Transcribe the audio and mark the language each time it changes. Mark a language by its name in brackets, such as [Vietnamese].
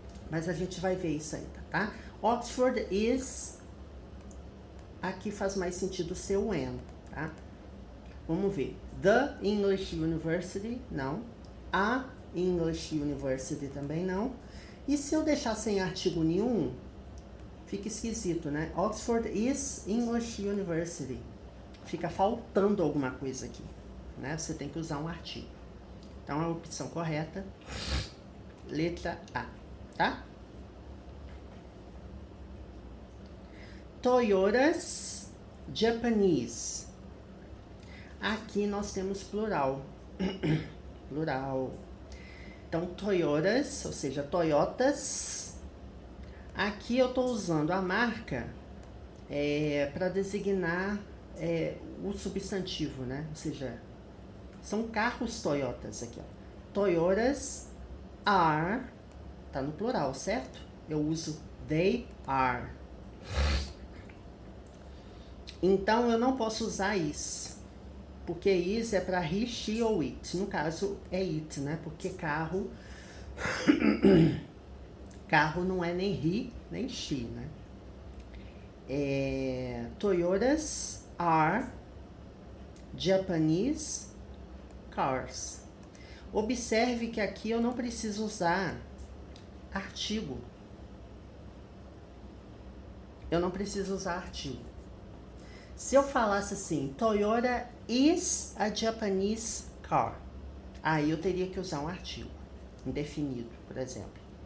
[Portuguese] Mas a gente vai ver isso ainda, tá? Oxford is... Aqui faz mais sentido ser o an, tá? Vamos ver. The English University, não. A English University também não. E se eu deixar sem artigo nenhum, fica esquisito, né? [English] Oxford is English University. [Portuguese] Fica faltando alguma coisa aqui, né? Você tem que usar um artigo. Então, a opção correta, letra A, tá? Toyotas Japanese. Aqui nós temos plural. Plural. Então, Toyotas, ou seja, Toyotas. Aqui eu estou usando a marca para designar o substantivo, né? Ou seja, são carros Toyotas aqui, ó. Toyotas are, tá no plural, certo? Eu uso they are. Então, eu não posso usar is, porque is é para he, she ou it. No caso, é it, né? Porque carro... carro não é nem he, nem she, né? [English] Toyotas are Japanese cars. [Portuguese] Observe que aqui eu não preciso usar artigo. Eu não preciso usar artigo. Se eu falasse assim, Toyota is a Japanese car, aí eu teria que usar um artigo indefinido, por exemplo.